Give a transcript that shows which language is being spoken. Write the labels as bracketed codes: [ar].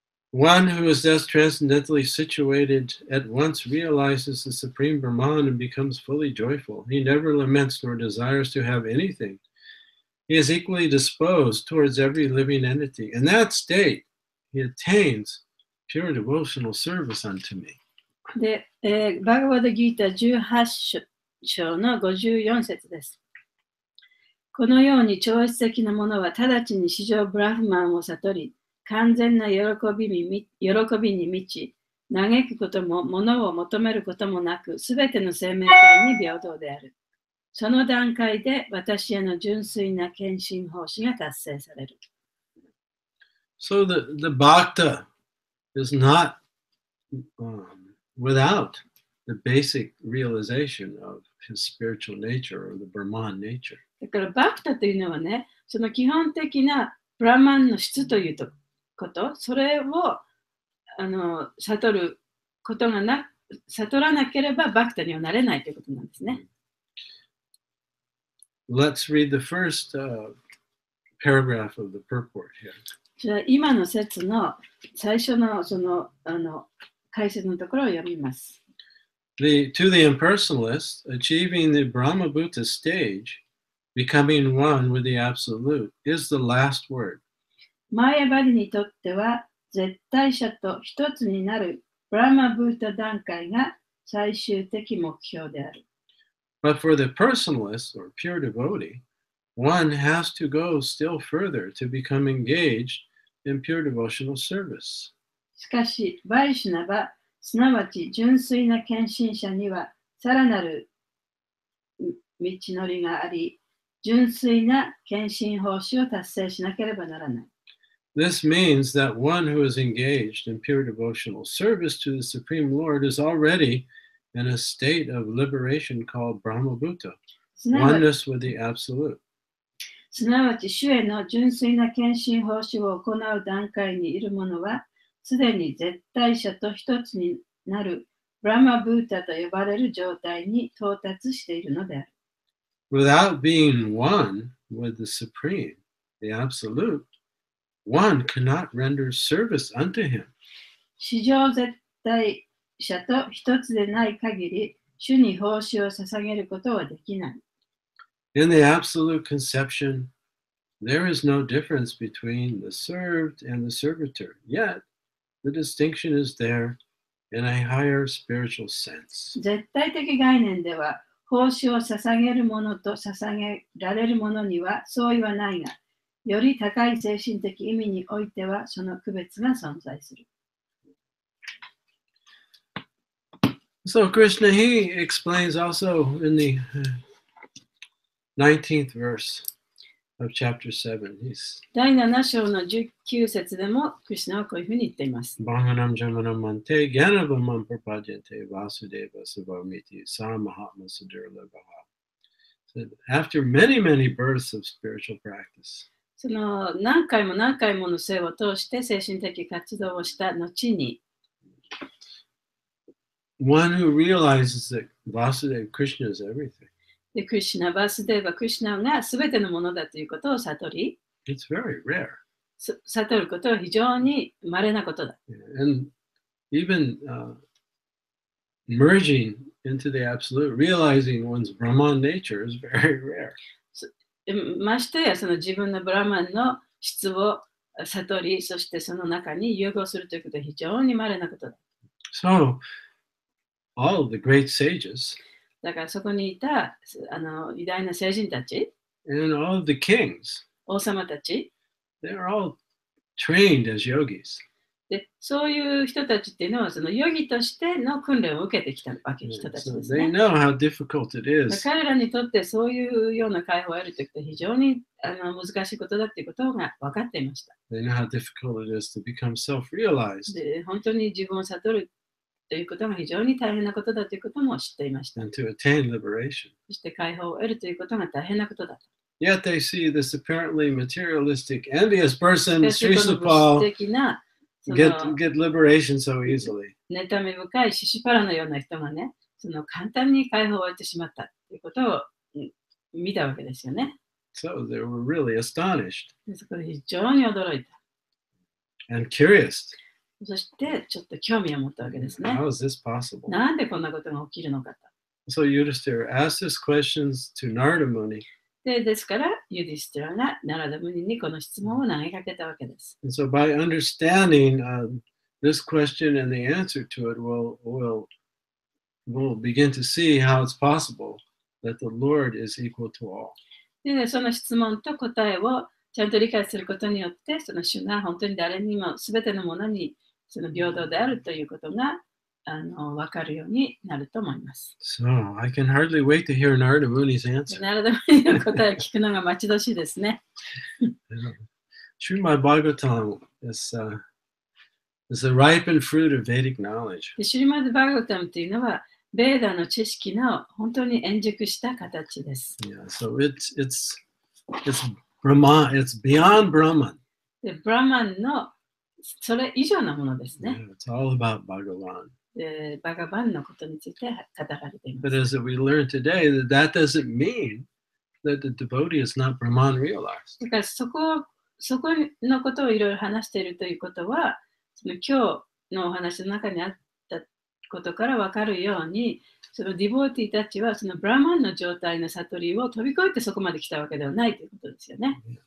[en] One who is thus transcendently situated at once realizes the supreme Brahman and becomes fully joyful. He never laments nor desires to have anything. He is equally disposed towards every living entity. In that state, he attains pure devotional service unto me. [ja] で、バガバドギータ18章の54節です。このように超越的なものは直ちに至上ブラフマンを悟り、完全な喜びに満ち、嘆くことも物を求めることもなく、すべての生命体に平等である。その段階で私への純粋な献身奉仕が達成される。 [en] So the bhakta is not without the basic realization of his spiritual nature or the Brahman nature. [ja] だからバクタというのはね、その基本的なブラマンの質ということ、それを悟ることが悟らなければバクタにはなれないということなんですね。 [en] Let's read the first paragraph of the purport here. [ja] じゃあ今の説の最初のその解説のところを読みます。 [en] To the impersonalist, achieving the Brahma-bhuta stage, becoming one with the Absolute, is the last word. [ja] マーヤバリにとっては絶対者と一つになるブラマブータ段階が最終的目標である。 [en] But for the personalist or pure devotee, one has to go still further to become engaged in pure devotional service. [ja] しかし、バイシュナバ、すなわち純粋な献身者にはさらなる道のりがあり、純粋な献身奉仕を達成しなければならない。 [en] This means that one who is engaged in pure devotional service to the Supreme Lord is already in a state of liberation called Brahma-bhuta. [ja] すなわ [en] oneness with the Absolute. [ja] すなわち、主への純粋な献身奉仕を行う段階にいる者は、すでに絶対者と一つになるブラマブータと呼ばれる状態に到達しているのである。 [en] Without being one with the Supreme, the Absolute, one cannot render service unto him. [ja] 史上絶対者と一つでない限り、主に奉仕を捧げることはできない。 [en] In the Absolute conception, there is no difference between the served and the servitor, yet the distinction is there in a higher spiritual sense. 絶対的概念では、奉仕を捧げる者と捧げられる者には相違はないが、より高い精神的意味においてはその区別が存在する。 So Krishna, he explains also in the 19th verse of chapter 7. He's [ja] 第7章の19節でも、クリシュナはこういうふうに言っています。 [sa] Bhanganam Jamanam Mante Gyanavamam Prapajante Vāsudeve Savamiti Sa Mahatma Sudurlabhaha. [en] So after many births of spiritual practice, [ja] その何回も何回もの生を通して精神的活動をした後に、 [en] one who realizes that Vāsudeva Krishna is everything. [ja] でクリシュナ、バースデーバ、クリシュナが全てのものだということを悟り、 [en] It's very rare. [ja] 悟ることは非常に稀なことだ。 [en] And even merging into the absolute, realizing one's Brahman nature is very rare. [ja] ましてやその自分のブラマンの質を悟り、そしてその中に融合するということは非常に稀なことだ。 [en] So, all of the great sages [ja] だからそこにいた偉大な聖人たち、 [en] and all of the kings, [ja] 王様たち、 [en] they're all trained as yogis. [ja] でそういう人たちっていうのはそのヨギとしての訓練を受けてきたわけ人たち [en] So [ja] です [en] they [ja] ね。 [en] know how difficult it is [ja] 彼らにとってそういうような解放を得るということは非常に難しいことだということが分かっていました。 [en] They know how difficult it is to become self-realized [ja] で本当に自分を悟るということが非常に大変なことだということも知っていました。 [en] and to attain liberation. [ja] そして解放を得るということが大変なことだと。 [en] Yet they see this apparently materialistic, envious person, [ja] しかしこの [en] Sri [ja] 物質的なその [en] get liberation so easily. [ja] 妬み深いシシパラのような人がね、その簡単に解放を得てしまったということを見たわけですよね。 [en] So they were really astonished [ja] でそこで非常に驚いた。 [en] and curious. [ja] そしてちょっと興味を持ったわけですね。 [en] How is this possible? [ja] なんでこんなことが起きるのかと。 [en] So Yudhiṣṭhira asked this questions to Narada Muni. [ja] ですから、ユディスティラがナラダムニにこの質問を投げかけたわけです。 [en] And so by understanding this question and the answer to it, we'll begin to see how it's possible that the Lord is equal to all. [ja] で、その質問と答えをちゃんと理解することによって、その主が本当に誰にも全てのものにその平等であるということが分かるようになると思います。 [en] So I can hardly wait to hear Narada Muni's answer. [ja] ナラダムニの答えを聞くのが待ち遠しいですね。 [en] Śṛṇvatām is the ripened fruit of Vedic knowledge. [ja] でシュリマド・バーガタムというのは、ベーダの知識の本当に円熟した形です。 [en] Yeah, so it's Brahman, it's beyond Brahman. [ja] でブラマンのそれ以上のものです [en] Yeah, [ja] ね。 [en] it's all about Bhagavan. [ja] でバガバンのことについて語られていま [en] But [ja] す。 [en] as we learned today, that doesn't mean that the devotee is not Brahman realized. [ja] だからそこのことをいろいろ話しているということは、その今日のお話の中にあったことから分かるように、そのディボーティたちはそのブラマンの状態の悟りを飛び越えてそこまで来たわけではないということですよね。